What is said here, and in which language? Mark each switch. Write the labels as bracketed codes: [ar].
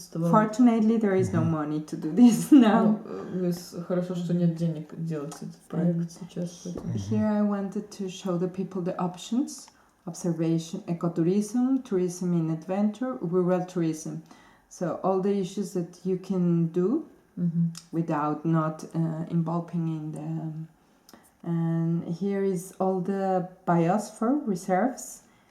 [en] Fortunately, there is no money to do this now. [ru] Хорошо, что нет денег делать этот проект сейчас. [en] Here I wanted to show the people the options: observation, ecotourism, tourism in adventure, rural tourism. So all the issues that you can do without not involving in them. And here is all the biosphere reserves.